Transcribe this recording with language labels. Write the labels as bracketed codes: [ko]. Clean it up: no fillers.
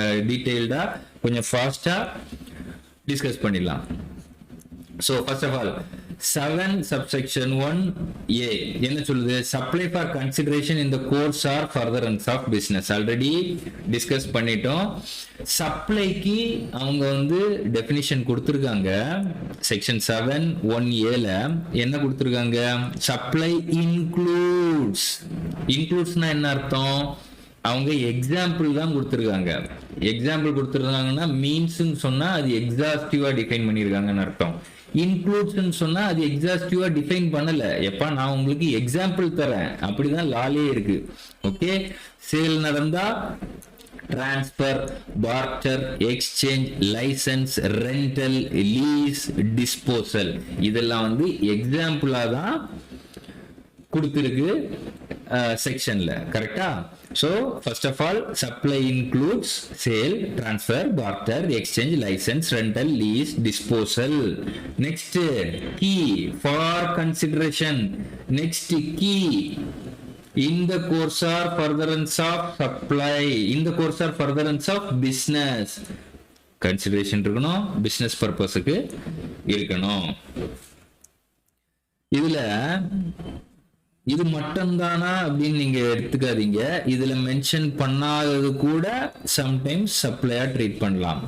[en] டீட்டெயில்டா கொஞ்சம் ஃபாஸ்டா டிஸ்கஸ் பண்ணிடலாம். So first of all 7 subsection 1a என்ன சொல்லுது? supply for consideration in the course or furtherance of business. Already discuss பண்ணிட்டோம். [ta] சப்ளைக்கு அவங்க வந்து டெஃபினிஷன் கொடுத்துருக்காங்க. செக்ஷன் 7 1a ல என்ன கொடுத்துருக்காங்க? [en] Supply includes. [ta] இன்க்ளூட்ஸ்னா என்ன அர்த்தம்? அவங்க எக்ஸாம்பிள் தான் கொடுத்துருக்காங்க. எக்ஸாம்பிள் கொடுத்துருக்காங்கன்னா மீன்ஸ்ன்னு சொன்னா அது எக்ஸாஸ்டிவா டிஃபைன் பண்ணியிருக்காங்கன்னு அர்த்தம். இன்க்ளூட்ஸ் சொன்னா அது எக்ஸாஸ்டிவா டிஃபைன் பண்ணல. எப்ப நான் உங்களுக்கு எக்ஸாம்பிள் தரேன், அப்படிதான் லாலே இருக்கு. [en] Okay, sale நடந்தா transfer, barter, exchange, licence, rental, lease, disposal இதெல்லாம் வந்து எக்ஸாம்பிளா தான் கொடுத்திருக்கு செக்ஷன்ல. கரெக்டா? So first of all supply includes sale, transfer, barter, exchange, license, rental, lease, disposal. Next key for consideration. Next key in the course or furtherance of supply, in the course or furtherance of business. Consideration இருக்கணும், business purposeக்கு இருக்கணும். [ta] இதுல இது மட்டும்தானா அப்படின்னு நீங்க எடுத்துக்காதீங்க. இதுல mention பண்ணாதது கூட சம்டைம்ஸ் சப்ளையா ட்ரீட் பண்ணலாம்.